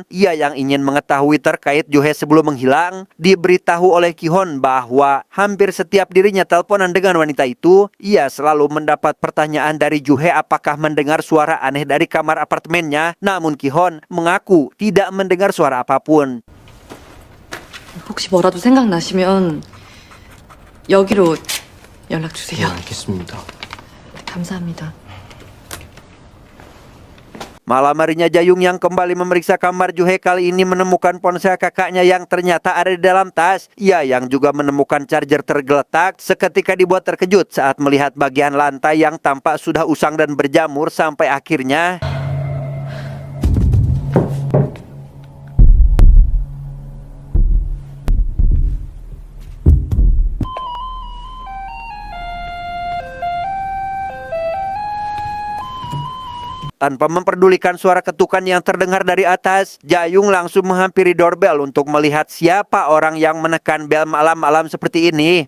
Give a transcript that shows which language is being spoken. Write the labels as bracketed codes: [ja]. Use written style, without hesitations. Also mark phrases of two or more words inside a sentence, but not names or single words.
[id] Ia yang ingin mengetahui terkait Juhe sebelum menghilang. Diberitahu oleh Kihon bahwa hampir setiap dirinya teleponan dengan wanita itu, ia selalu mendapat pertanyaan dari Juhe apakah mendengar suara aneh dari kamar apartemennya. Namun Kihon mengaku tidak mendengar suara apapun. [ko] 혹시 뭐라도 생각나시면 여기로 연락 주세요. 알겠습니다. 감사합니다. [id] Malam harinya Jayung yang kembali memeriksa kamar Juhe kali ini menemukan ponsel kakaknya yang ternyata ada di dalam tas. Ia yang juga menemukan charger tergeletak. Seketika dibuat terkejut saat melihat bagian lantai yang tampak sudah usang dan berjamur sampai akhirnya tanpa memperdulikan suara ketukan yang terdengar dari atas, Jayung langsung menghampiri doorbell untuk melihat siapa orang yang menekan bel malam-malam seperti ini.